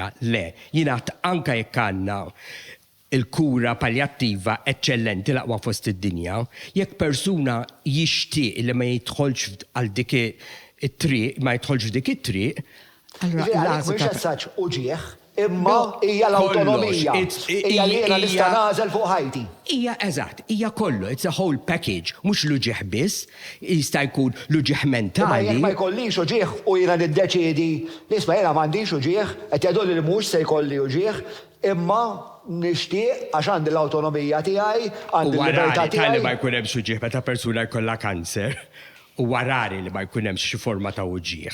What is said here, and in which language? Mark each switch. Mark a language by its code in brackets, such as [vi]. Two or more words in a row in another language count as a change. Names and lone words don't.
[mt] Le, jingħad anke jekk għandna il-kura paljattiva eċċellenti l-aqwa fost id-dinja, jekk persuna jixtieq li ma jidħolx għal dik it-triq, ma jidħolx dik it-triq, allura mhux assaġġ uġieħ Imma hija l-awtonomija. Hija li jiena nista' nagħżel fuq ħajti. Hija eżatt, hija kollu, [en] it's a whole package, [mt] mhux l-uġieħ biss, jista' jkun l-uġieħ mentali. Jekk ma jkollix uġieħ u jiena niddeċiedi li isma' jiena m'għandix uġieħ, qed jgħidu li mhux se jkolli uġieħ, imma nixtieq għax għandi l-awtonomija tiegħi, għandi l-libertà tiegħi. Wara li ma jkun hemm uġieħ meta persuna jkollha kanser. U warari li ma jkun hemm xi forma ta' uġieħ.